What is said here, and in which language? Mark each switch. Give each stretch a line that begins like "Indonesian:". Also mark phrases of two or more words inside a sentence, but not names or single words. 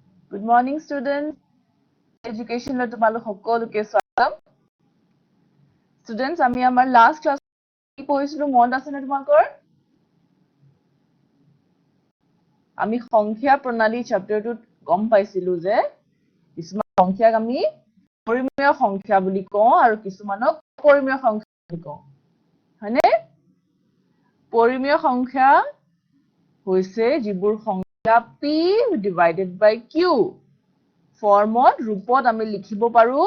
English: Good morning, students.
Assamese: Education লৈ তোমালোক সকলোকে স্বাগতম. Students, আমি আমাৰ
English: last class
Assamese: কি পঢ়িছিলো মনত আছে নে তোমালোকৰ? Ami সংখ্যা প্ৰণালী chapter টোত গম পাইছিলো যে কিছুমান সংখ্যাক আমি পৰিমেয় সংখ্যা বুলি কওঁ আৰু কিছুমানক অপৰিমেয় সংখ্যা বুলি কওঁ। হয়নে? পৰিমেয় সংখ্যা হৈছে যিবোৰ সংখ্যা
English: p divided by q
Assamese: ফৰ্মত ৰূপত আমি লিখিব পাৰো